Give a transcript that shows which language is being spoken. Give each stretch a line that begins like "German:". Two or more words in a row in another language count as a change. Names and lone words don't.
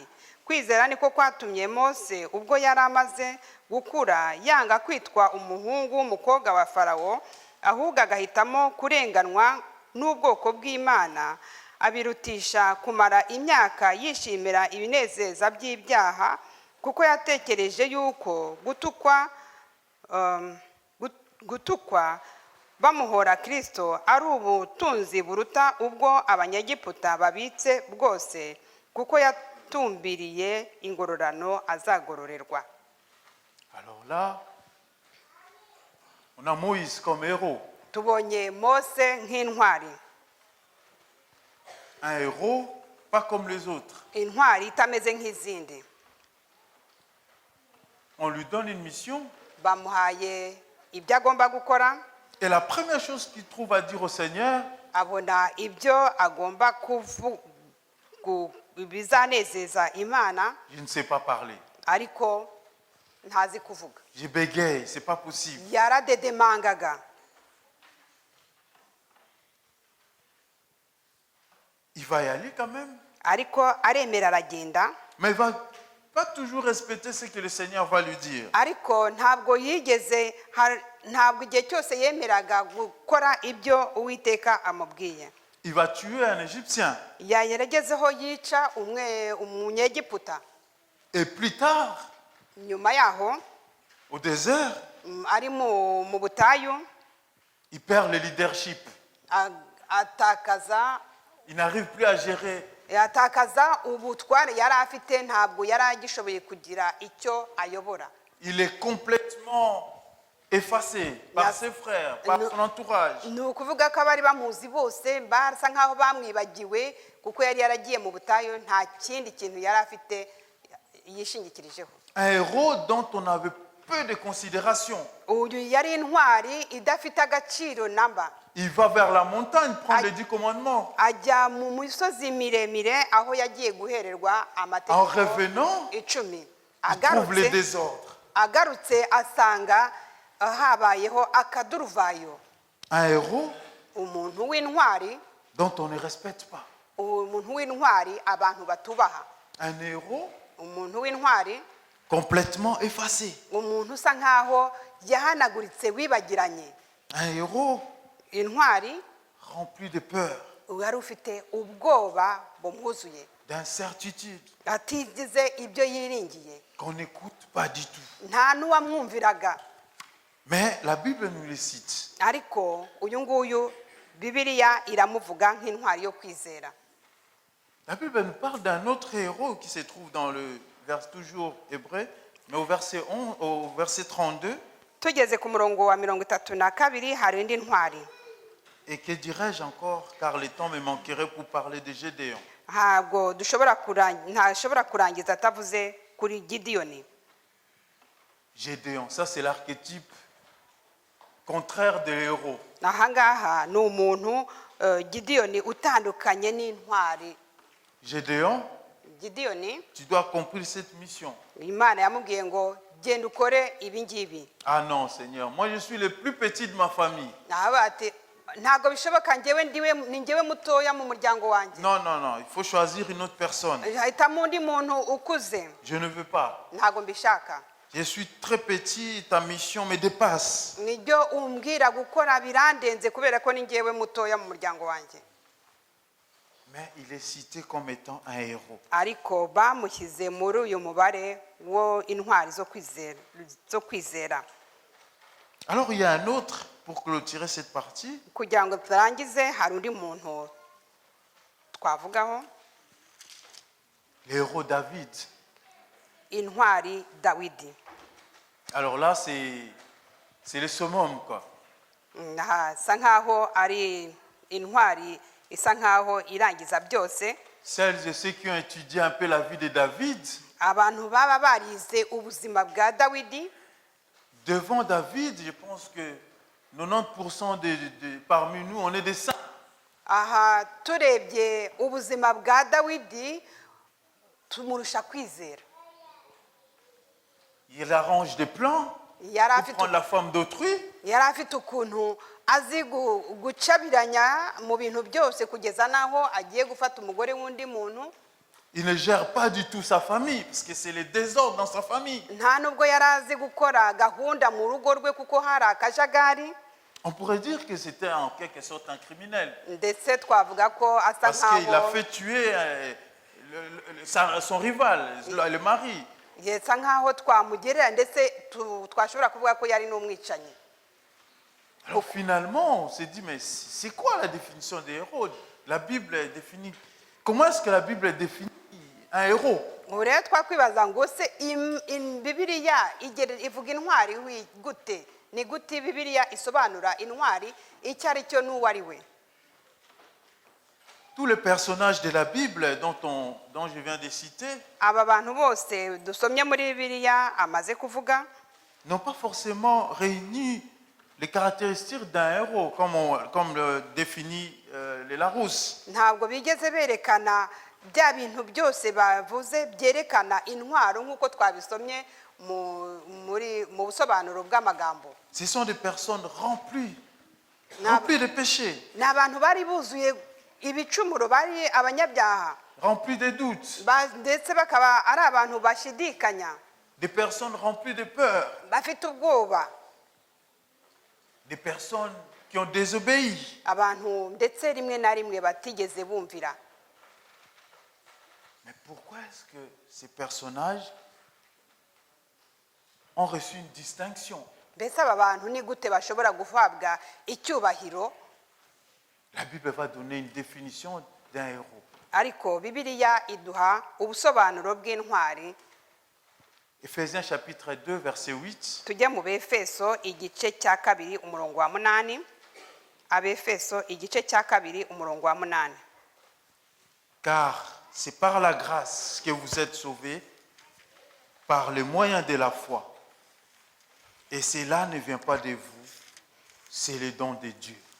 Kinyarwanda: Kwizera niko kwatumye Mose ubwo yari amaze gukura yanga kwitwa umuhungu w'umukobwa wa Farawo, ahubwo agahitamo kurenganwa n'ubwoko bw'Imana, abirutisha kumara imyaka yishimira ibinezeza by'ibyaha, kuko yatekereje yuko gutukwa bamuhora Kristo ari ubutunzi buruta ubwo abanyegiputa babitse bwose, kuko yatumbiriye ingororano azagororerwa.
French: Alors là, on a Moïse comme héros.
Kinyarwanda: Tubonye Mose nk'intwari,
French: Un héros pas comme les autres.
Kinyarwanda: intwari itameze nk'izindi.
French: On lui donne une mission
Kinyarwanda: Bamuhaye ibyo agomba gukora,
French: et la première chose qu'il trouve à dire au Seigneur,
Kinyarwanda: abona ibyo agomba bizanezeza Imana,
French: je ne sais pas parler.
Kinyarwanda: ariko ntazi kuvuga.
French: Je bégaye, c'est pas possible.
Kinyarwanda: Yaradedemangaga,
French: Il va y aller quand même,
Kinyarwanda: ariko aremera aragenda,
French: mais il va pas toujours respecter ce que le Seigneur va lui dire.
Kinyarwanda: ariko ntabwo ntabwo igihe cyose yemeraga gukora ibyo Uwiteka amubwiye.
French: Il va tuer un Égyptien.
Kinyarwanda: Yageragezeho yica umunyegiputa.
French: Et plus tard,
Kinyarwanda: Nyuma yaho
French: au désert,
Kinyarwanda: ari mu butayu,
French: il perd le leadership. Il n'arrive plus à gérer.
Kinyarwanda: atakaza ubutware yari afite, ntabwo yari agishoboye kugira icyo ayobora.
French: Il est complètement effacé par ses frères, par son entourage.
Kinyarwanda: Ni ukuvuga ko abari bamuzi bose basa nk'aho bamwibagiwe, kuko yari yaragiye mu butayu, nta kindi kintu yari afite yishingikirijeho.
French: Un héros dont on avait peu de considération.
Kinyarwanda: Uyu yari intwari idafite agaciro namba.
French: Il va vers la montagne prendre les 10 commandements.
Kinyarwanda: Ajya mu misozi miremire aho yagiye guhererwa
French: En
Kinyarwanda: amategeko
French: revenant,
Kinyarwanda: 10.
French: il trouve les désordres.
Kinyarwanda: Agarutse asanga habayeho akaduruvayo.
French: Un héros
Kinyarwanda: Umuntu w'intwari,
French: dont on ne respecte pas.
Kinyarwanda: umuntu w'intwari abantu batubaha.
French: Un héros
Kinyarwanda: Umuntu w'intwari,
French: complètement effacé.
Kinyarwanda: umuntu usa nkaho yahanaguritse wibagiranye.
French: Un héros
Kinyarwanda: Intwari
French: rempli de peur,
Kinyarwanda: wari ufite ubwoba bumwuzuye,
French: d'incertitude,
Kinyarwanda: atigize ibyo yiringiye,
French: qu'on n'écoute pas du tout.
Kinyarwanda: nta n'uwamwumviraga.
French: Mais la Bible nous les cite.
Kinyarwanda: Ariko uyu nguyu Bibiliya iramuvuga nk'intwari yo kwizera.
French: La Bible nous parle d'un autre héros qui se trouve dans le verset toujours hébreu, mais au verset 32.
Kinyarwanda: Tugeze ku murongo wa 32 hari indi ntwari.
French: Et que dirais-je encore, car le temps me manquerait pour parler de Gédéon.
Kinyarwanda: Ntabwo ntashobora kurangiza atavuze kuri Gideyoni.
French: Gédéon, ça c'est l'archétype contraire de héros.
Kinyarwanda: Ahangaha ni umuntu Gideyoni utandukanye n'intwari.
French: Gédéon,
Kinyarwanda: Gideyoni,
French: tu dois accomplir cette mission.
Kinyarwanda: Imana yamubwiye ngo genda ukore ibi ngibi.
French: Ah non, Seigneur, moi je suis le plus petit de ma famille.
Kinyarwanda: Ntabwo bishoboka, ni njyewe mutoya mu muryango wanjye.
French: Non, non, non, il faut choisir une autre personne.
Kinyarwanda: Hitamo undi muntu ukuze.
French: Je ne veux pas.
Kinyarwanda: Ntabwo mbishaka.
French: Je suis très petit, ta mission me dépasse.
Kinyarwanda: Nibyo umbwira gukora birandenze kubera ko ni njyewe mutoya mu muryango wanjye.
French: Mais il est cité comme étant un héros.
Kinyarwanda: Ariko bamushyize muri uyu mubare wo intwari zo kwizera.
French: Alors il y a un autre, pour clôturer cette partie.
Kinyarwanda: Kugira ngo turangize, hari undi muntu twavugaho.
French: Le héros David.
Kinyarwanda: Intwari Dawidi.
French: Alors là, c'est le summum, quoi.
Kinyarwanda: Sa nkaho ari intwari isa nkaho irangiza byose.
French: Celles et ceux qui ont étudié un peu la vie de David,
Kinyarwanda: abantu baba barize ubuzima bwa Dawidi,
French: devant David, je pense que 90% parmi nous, on est des saints.
Kinyarwanda: aha turebye ubuzima bwa Dawidi tumurusha kwizera.
French: Il arrange des plans pour prendre la femme d'autrui.
Kinyarwanda: Yari afite ukuntu azi gucabiranya mu bintu byose kugeza naho agiye gufata umugore w'undi muntu.
French: Il ne gère pas du tout sa famille, parce que c'est le désordre dans sa famille.
Kinyarwanda: Nta nubwo yari azi gukora gahunda mu rugo rwe kuko hari akajagari.
French: On pourrait dire que c'était en quelque sorte un criminel.
Kinyarwanda: ndetse twavuga ko asa
French: Parce qu'il a
Kinyarwanda: nkaho
French: fait tuer son rival, le mari.
Kinyarwanda: yesa nkaho twamugerera ndetse twashobora kuvuga ko yari n'umwicanyi.
French: Alors finalement, on s'est dit, mais c'est quoi la définition des héros? La Bible est définie. Comment est-ce que la Bible définit un héros?
Kinyarwanda: ubu rero twakwibaza ngo se bibiliya ivuga intwari gute? Ni gute bibiliya isobanura intwari icyo ari cyo n'uwo ari we?
French: Tous les personnages de la Bible dont je viens de citer
Kinyarwanda: aba bantu bose dusomye muri bibiliya amaze kuvuga
French: n'ont pas forcément réuni les caractéristiques d'un héros, comme le définit les Larousse.
Kinyarwanda: ntabwo bigeze berekana bya bintu byose bavuze byerekana intwaro nk'uko twabisomye mu busobanuro bw'amagambo.
French: Ce sont des personnes remplies de péchés,
Kinyarwanda: ni abantu bari buzuye ibicumuro, bari abanyabyaha,
French: remplies de doutes,
Kinyarwanda: ndetse bakaba ari abantu bashidikanya,
French: des personnes remplies de peur,
Kinyarwanda: bafite ubwoba,
French: des personnes qui ont désobéi.
Kinyarwanda: abantu ndetse rimwe na rimwe batigeze bumvira.
French: Mais pourquoi est-ce que ces personnages ont reçu une distinction?
Kinyarwanda: Mbese aba bantu ni gute bashobora guhabwa icyubahiro?
French: La Bible va donner une définition d'un héros.
Kinyarwanda: Ariko bibiliya iduha ubusobanuro bw'intwari.
French: Ephésiens chapitre 2 verset 8.
Kinyarwanda: Tujye mu Befeso igice cya 2 umurongo wa 8. Abefeso igice cya 2 umurongo wa 8.
French: Car c'est par la grâce que vous êtes sauvés, par le moyen de la foi. Et cela ne vient pas de vous, c'est le don de Dieu.